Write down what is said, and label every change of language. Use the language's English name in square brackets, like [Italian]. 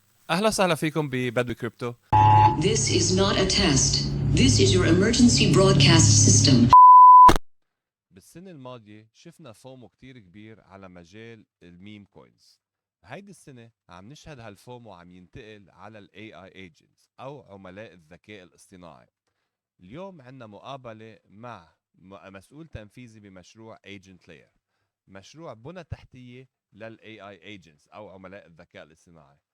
[Arabic] أهلا وسهلا فيكم ببدوي كريبتو. [English] This is not a test. This is your emergency broadcast system. [Arabic] بالسنة الماضية شفنا فومو كتير كبير على مجال الميم كوينز. هيدي السنة عم نشهد هالفومو عم ينتقل على ال AI agents أو عملاء الذكاء الاصطناعي. اليوم عنا مقابلة مع مسؤول تنفيذي بمشروع ايجنت لاير، مشروع بنى تحتية لل AI agents أو عملاء الذكاء الاصطناعي.